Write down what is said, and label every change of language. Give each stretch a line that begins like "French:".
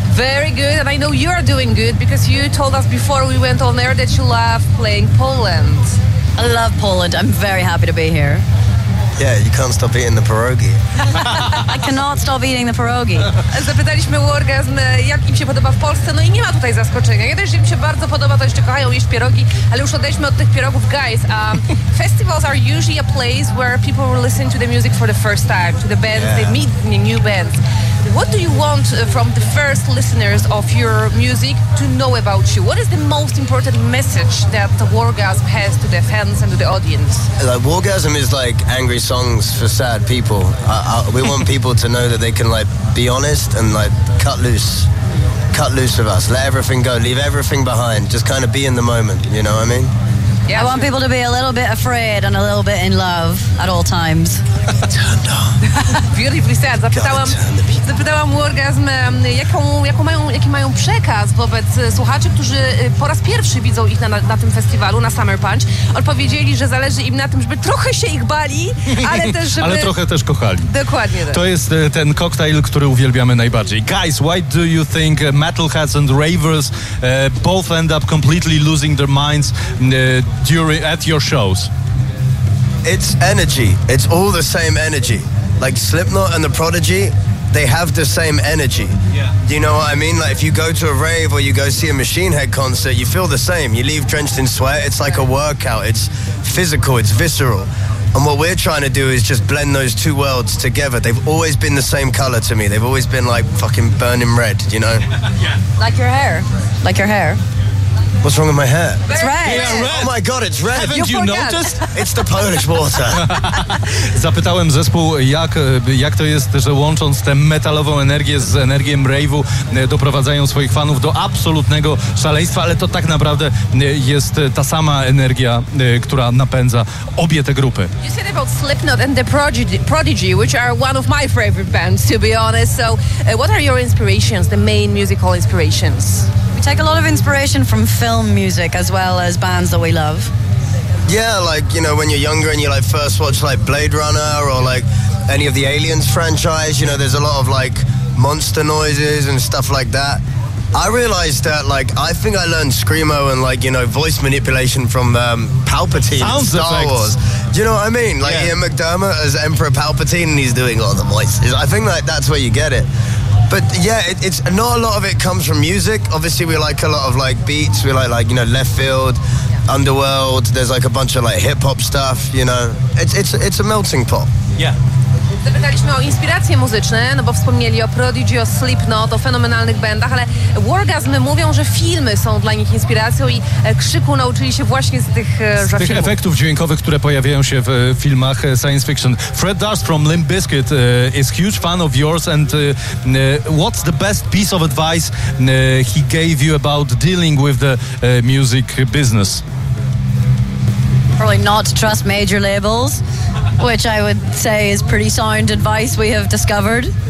English: Very good, and I know you're doing good because you told us before we went on air that you love playing Poland. I love Poland. I'm very happy to be here. Yeah, you can't stop eating the pierogi. I cannot stop eating the pierogi.
Polish: Zapytaliśmy u orgazm, jak im się podoba w Polsce, no i nie ma tutaj zaskoczenia. Jeden, że im się bardzo podoba, to jeszcze kochają jeść pierogi, ale już odejdźmy od tych pierogów.
English: Guys, festivals are usually a place where people will listen to the music for the first time, to the bands, yeah. They meet new bands. What do you want from the first listeners of your music to know about you? What is the most important message that the Wargasm has to the fans and to the audience? Like, Wargasm is like angry songs for sad people. We want people to know that they can like be honest and like cut loose with us. Let everything go, leave everything behind. Just kind of be in the moment, you know what I mean? Yeah, I want sure. People to be a little bit afraid and a little bit in love at all times. Turned on. Beautifully said.
Polish: Zapytałam Wargasm, jaki mają przekaz wobec słuchaczy, którzy po raz pierwszy widzą ich na tym festiwalu, na Summer Punch. Odpowiedzieli, że zależy im na tym, żeby trochę się ich bali, ale też żeby... ale trochę też kochali. Dokładnie tak. To jest ten koktajl, który uwielbiamy najbardziej.
English: Guys, why do you think metalheads and ravers both end up completely losing their minds at your shows? It's energy. It's all the same energy. Like Slipknot and the Prodigy, they have the same energy. Yeah. Do you know what I mean? Like if you go to a rave or you go see a Machine Head concert, you feel the same. You leave drenched in sweat. It's like a workout. It's physical. It's visceral. And what we're trying to do is just blend those two worlds together. They've always been the same color to me. They've always been like fucking burning red, you know? Yeah. Like your hair. Like your hair. What's wrong with my hair? It's red. Yeah, red. Oh my God, it's red. Haven't you noticed? It's the Polish water. Zapytałem zespół, jak to jest, że łącząc tę metalową energię z energią rave'u doprowadzają swoich fanów do absolutnego szaleństwa, ale to tak naprawdę jest ta sama energia, która napędza obie te grupy. You said about Slipknot and the Prodigy, which are one of my favorite bands, to be honest. So, what are your inspirations, the main musical inspirations? We take a lot of inspiration from film music as well as bands that we love. Yeah, like, you know, when you're younger and you like first watch like Blade Runner or like any of the Aliens franchise, you know, there's a lot of like monster noises and stuff like that. I realized that, like, I think I learned Screamo and, like, you know, voice manipulation from Palpatine in Star effects. Wars. Do you know what I mean? Like, yeah. Ian McDermott as Emperor Palpatine and he's doing all the voices. I think, like, that's where you get it. But yeah, it's not a lot of it comes from music. Obviously, we like a lot of like beats. We like you know Left Field, yeah. Underworld. There's like a bunch of like hip hop stuff. You know, it's a melting pot. Yeah.
Polish: Zapytaliśmy o inspiracje muzyczne, no bo wspomnieli o Prodigy, o Slipknot, o fenomenalnych bandach, ale Wargasm mówią, że filmy są dla nich inspiracją i krzyku nauczyli się właśnie z tych Z tych filmów. Efektów dźwiękowych, które pojawiają się w filmach science fiction.
English: Fred Durst from Limp Bizkit is huge fan of yours and what's the best piece of advice he gave you about dealing with the music business? Probably not to trust major labels, which I would say is pretty sound advice we have discovered.